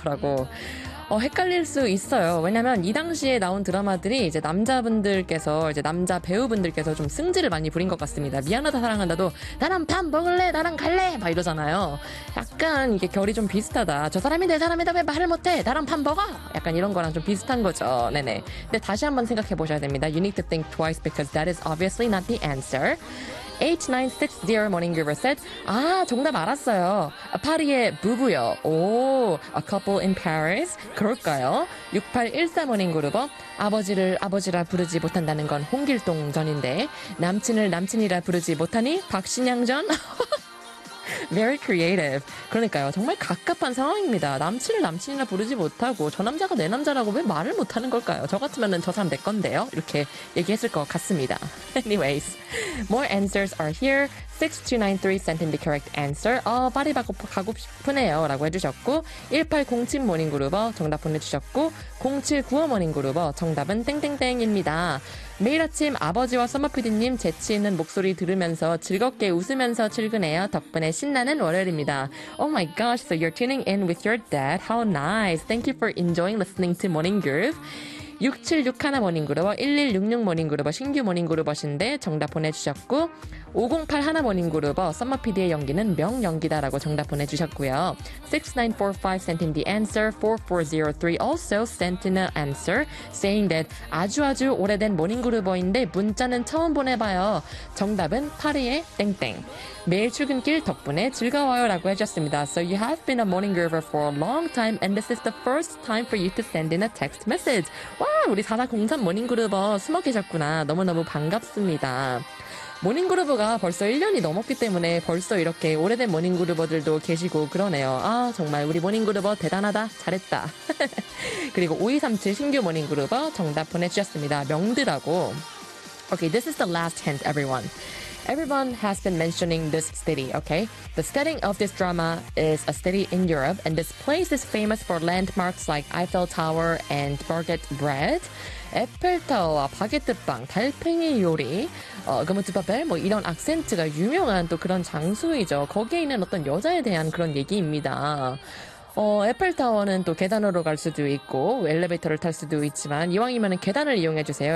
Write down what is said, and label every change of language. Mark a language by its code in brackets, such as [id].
[ko] 라고 헷갈릴 수 있어요. 왜냐면 이 당시에 나온 드라마들이 이제 남자분들께서 이제 남자 배우분들께서 좀 승질을 많이 부린 것 같습니다. 미안하다 사랑한다도 나랑 밥 먹을래 나랑 갈래 막 이러잖아요. 약간 이게 결이 좀 비슷하다. 저 사람이 내 사람이다 왜 말을 못해 나랑 밥 먹어 약간 이런 거랑 좀 비슷한 거죠. 네네. 근데 다시 한번 생각해 보셔야 됩니다. [en] You need to think twice because that is obviously not the answer. [ko] 8960 [en] Morning Giver said, [ko] 아, 정답 알았어요. 파리의 부부요. 오, [en] a couple in Paris. [ko] 그럴까요? 6813 [en] Morning Giver, [ko] 아버지를 아버지라 부르지 못한다는 건 홍길동 전인데, 남친을 남친이라 부르지 못하니 박신양 전? [en] Very creative. [ko] 그러니까요. 정말 갑갑한 상황입니다. 남친을 남친이라 부르지 못하고 저 남자가 내 남자라고 왜 말을 못하는 걸까요? 저 같으면 저 사람 내 건데요. 이렇게 얘기했을 것 같습니다. [en] Anyways, more answers are here. 6293 sent in the correct answer. [ko] 파리 가고 싶으네요. 라고 해주셨고 1807 모닝그루버 정답 보내주셨고 0795 모닝그루버 정답은 땡땡땡입니다. 매일 아침 아버지와 서머피디님 재치있는 목소리 들으면서 즐겁게 웃으면서 출근해요. 덕분에 신나는 월요일입니다. [en] Oh my gosh, so you're tuning in with your dad. How nice. Thank you for enjoying listening to Morning Groove. 6761 모닝그루버, 1166 모닝그루버, 신규 모닝그루버신데 정답 보내주셨고 5081 모닝그루버, 썸머피디의 연기는 명연기다라고 정답 보내주셨고요. 6945 sent in the answer, 4403 also sent in an answer, saying that [ko] 아주아주 오래된 모닝그루버인데 문자는 처음 보내봐요. 정답은 파리의 땡땡. 매일 출근길 덕분에 즐거워요 라고 해주셨습니다. [en] So you have been a morning groover for a long time and this is the first time for you to send in a text message. [ko] 와 우리 4403 [en] morning groover [ko] 숨어 계셨구나. 너무너무 반갑습니다. 모닝 그루브가 벌써 1년이 넘었기 때문에 벌써 이렇게 오래된 모닝 그루버들도 계시고 그러네요. 아 정말 우리 모닝 그루버 대단하다 잘했다. 그리고 5237 신규 모닝 그루버 정답 보내주셨습니다. 명드라고. [en] Okay, this is the last hint, everyone. Everyone has been mentioning this city, okay? The setting of this drama is a city in Europe, and this place is famous for landmarks like Eiffel Tower and baguette bread. [ko] 에펠타워와 바게트빵, 달팽이 요리, 그무트바벨 뭐 이런 악센트가 유명한 또 그런 장소이죠. 거기에 있는 어떤 여자에 대한 그런 얘기입니다. 에펠타워는 또 계단으로 갈 수도 있고 엘리베이터를 탈 수도 있지만 이왕이면 계단을 이용해 주세요.